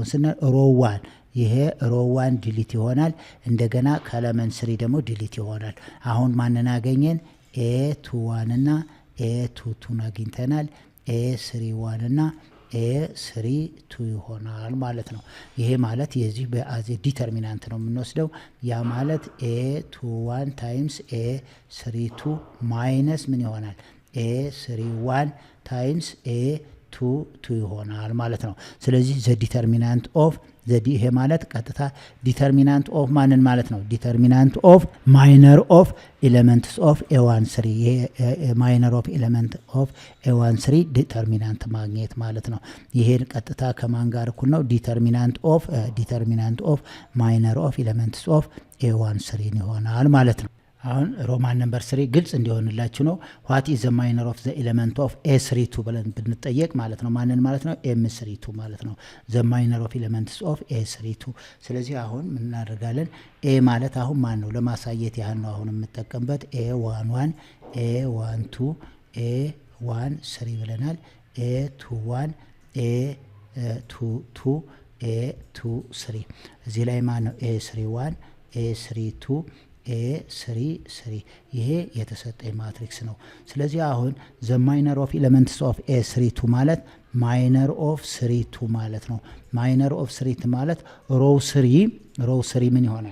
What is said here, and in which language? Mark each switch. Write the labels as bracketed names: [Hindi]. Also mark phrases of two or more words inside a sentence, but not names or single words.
[Amharic] ስንል ሮ 1 ይሄ ሮ 1 ዲሊት ይሆናል። እንደገና ከለመን 3 ደግሞ ዲሊት ይሆናል። አሁን ማንን አገኘን a21 እና a22 አግኝተናል። a31 እና a32 ይሆናል ማለት ነው። ይሄ ማለት የዚህ በአዜ ዲተርሚናንት ነው የምንወስደው። ያ ማለት [English] a21 times a32 minus [Amharic] ምን ይሆናል [English] a31 times [Amharic] a22 ይሆናል ማለት ነው። ስለዚህ [English] the determinant of [Amharic] ይሄ ማለት ቀጥታ [English] determinant of [Amharic] ማንን ማለት ነው [English] determinant of minor of elements of a13 [Amharic] ይሄ ማይነር [English] of element of a13 determinant [Amharic] ማግኘት ማለት ነው። ይሄን ቀጥታ ከማን ጋር እኩል ነው [English] determinant of minor of elements of a13 [Amharic] ይሆናል ማለት ነው። አሁን [English] roman number 3 [Amharic] ግልጽ እንዲሆንላችሁ ነው [English] what is the minor of the element of a32 [Amharic] ብለን ብንጠየቅ ማለት ነው ማንን ማለት ነው m32 ማለት ነው [English] the minor of elements of a32። [Amharic] ስለዚህ አሁን ምን እናደርጋለን a ማለት አሁን ማን ነው ለማሳየት ያህል ነው አሁን የምጠቀምበት a11 a12 a13 ብለናል a21 a22 a23 እዚህ ላይ ማን ነው a31 a32 A3 ይሄ የተሰጠኝ ማትሪክስ ነው። ስለዚህ አሁን [English] the minor of elements of A32 [Amharic] ማለት [English] minor of 32 [Amharic] ማለት ነው። [English] minor of 3 [Amharic] ማለት ሮው 3 ምን ይሆናል?